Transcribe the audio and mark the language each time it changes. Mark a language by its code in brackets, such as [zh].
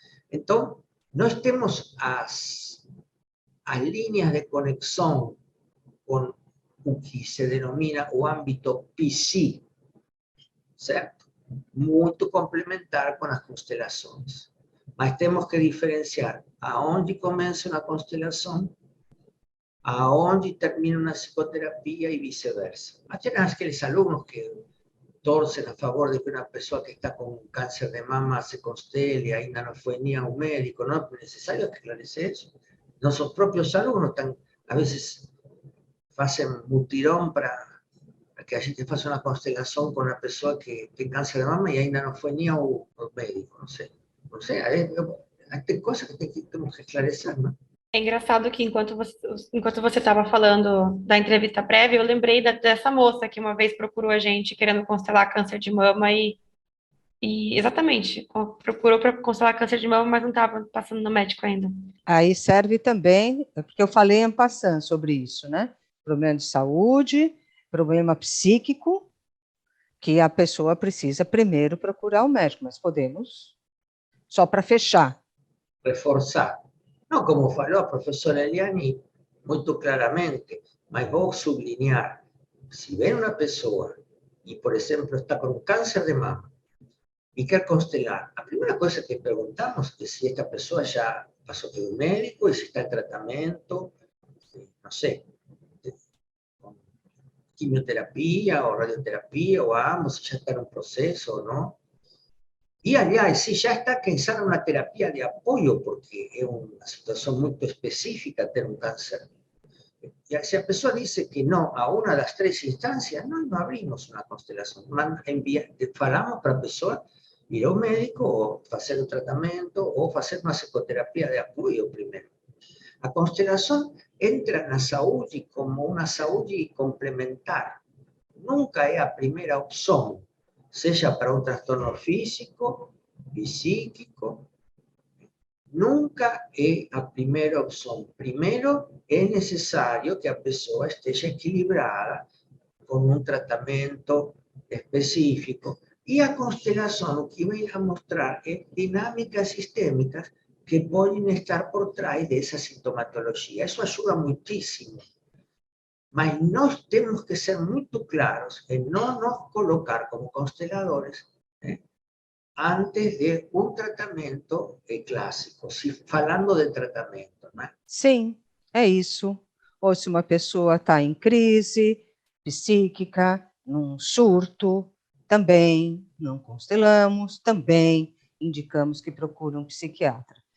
[pt] Então, nós temos as linhas de conexão com o que se denomina o âmbito psi, certo? Muito complementar com as constelações. Mas temos que diferenciar aonde começa uma constelação, aonde termina uma psicoterapia e vice-versa. Mas tem aqueles alunos que [es] torcen a favor de que una persona que está con cáncer de mama se constele, ainda no fue ni a un médico, no es necesario esclarecer eso. Nuestros propios alumnos a veces hacen mutirón para que [pt] a gente faça [es] una constelación con una persona que tiene cáncer de mama y ainda no fue ni a un médico, no sé, hay cosas que tenemos que esclarecer, ¿no? [pt] É engraçado que enquanto você estava falando da entrevista prévia, eu lembrei dessa moça que uma vez procurou a gente querendo constelar câncer de mama e exatamente, procurou para constelar câncer de mama, mas não estava passando no médico ainda. Aí serve também, porque eu falei em passant sobre isso, né? Problema de saúde, problema psíquico, que a pessoa precisa primeiro procurar o médico, mas podemos, só para fechar. [es] Reforzar. [pt] No, como falou a professora Eliane, muito claramente, mas vou sublinhar, se vem uma pessoa e, por exemplo, está com câncer de mama e quer constelar, a primeira coisa que perguntamos é se esta pessoa já passou pelo médico e se está em tratamento, não sei, com quimioterapia ou radioterapia ou ambos, se já está em processo ou não. [es] Y aliás, si ya está que usar una terapia de apoyo, porque es una situación muy específica tener un cáncer. Y si la persona dice que no a una de las tres instancias, no abrimos una constelación. Falamos para la persona ir a un médico o hacer un tratamiento o hacer una psicoterapia de apoyo primero. La constelación entra en la salud como una salud complementar. Nunca es la primera opción, sea para un trastorno físico y psíquico, nunca es la primera opción. Primero es necesario que la persona esté equilibrada con un tratamiento específico. Y la constelación lo que viene a mostrar es dinámicas sistémicas que pueden estar por detrás de esa sintomatología. Eso ayuda muchísimo. [pt] Mas nós temos que ser muito claros em não nos colocar como consteladores antes de um tratamento clássico, falando de tratamento, não é? Sim, é isso. Ou se uma pessoa está em crise psíquica, num surto, também não constelamos, também indicamos que procure um psiquiatra.